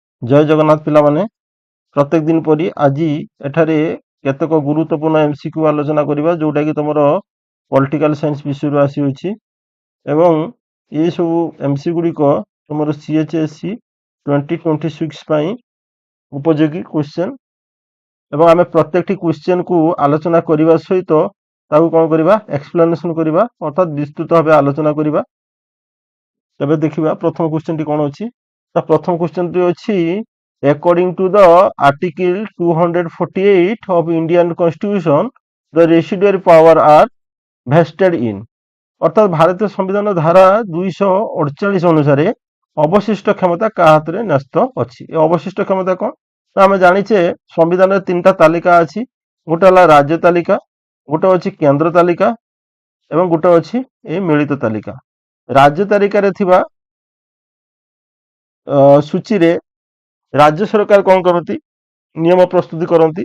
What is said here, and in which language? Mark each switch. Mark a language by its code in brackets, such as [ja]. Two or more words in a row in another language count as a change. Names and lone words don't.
[or] ଜୟ ଜଗନ୍ନାଥ ପିଲାମାନେ, ପ୍ରତ୍ୟେକ ଦିନ ପରି ଆଜି ଏଠାରେ କେତେକ ଗୁରୁତ୍ୱପୂର୍ଣ୍ଣ ଏମସିକ୍ୟୁ ଆଲୋଚନା କରିବା, ଯୋଉଟାକି ତମର [en] political science [or] ବିଷୟରୁ ଆସିଅଛି ଏବଂ ଏ ସବୁ ଏମସି ଗୁଡ଼ିକ ତମର CHSE 2026 ପାଇଁ ଉପଯୋଗୀ କ୍ୱେଶ୍ଚନ ଏବଂ ଆମେ ପ୍ରତ୍ୟେକଟି କ୍ୱେଶ୍ଚନକୁ ଆଲୋଚନା କରିବା ସହିତ ତାକୁ କ'ଣ କରିବା, ଏକ୍ସପ୍ଲାନେସନ କରିବା, ଅର୍ଥାତ୍ ବିସ୍ତୃତ ଭାବେ ଆଲୋଚନା କରିବା। ତେବେ ଦେଖିବା ପ୍ରଥମ କ୍ୱେଶ୍ଚନଟି କ'ଣ ଅଛି। ତ ପ୍ରଥମ କ୍ୱେଶ୍ଚନଟି ଅଛି, [en] according to the article 248 of Indian Constitution, the residuary power are vested in, [or] ଅର୍ଥାତ୍ ଭାରତୀୟ ସମ୍ବିଧାନ ଧାରା 248 ଅନୁସାରେ ଅବଶିଷ୍ଟ କ୍ଷମତା কাହା ହାତରେ ନ୍ୟସ୍ତ ଅଛି। ଏ ଅବଶିଷ୍ଟ କ୍ଷମତା କ'ଣ? ତ ଆମେ ଜାଣିଛେ ସମ୍ବିଧାନରେ ତିନିଟା ତାଲିକା ଅଛି। ଗୋଟେ ହେଲା ରାଜ୍ୟ ତାଲିକା, ଗୋଟେ ଅଛି କେନ୍ଦ୍ର ତାଲିକା ଏବଂ ଗୋଟେ ଅଛି ଏ ମିଳିତ ତାଲିକା। ରାଜ୍ୟ ତାଲିକାରେ ଥିବା ସୂଚୀରେ ରାଜ୍ୟ ସରକାର କ'ଣ କରନ୍ତି, ନିୟମ ପ୍ରସ୍ତୁତି କରନ୍ତି।